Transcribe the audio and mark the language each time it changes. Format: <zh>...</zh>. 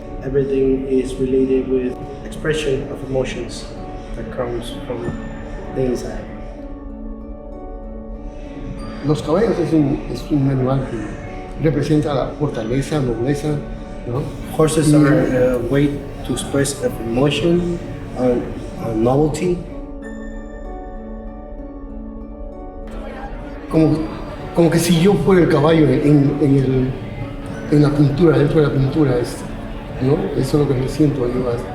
<en>Everything is related with expression of emotions that comes from the inside.</en> <es>Los caballos es un animal que representa la fortaleza, nobleza, ¿no?</es> <en>Horses are a way to express of emotion, novelty.</en> <es>Como que si yo fuera el caballo en la pintura, dentro de la pintura, ¿no? Eso es lo que me siento yo.</es>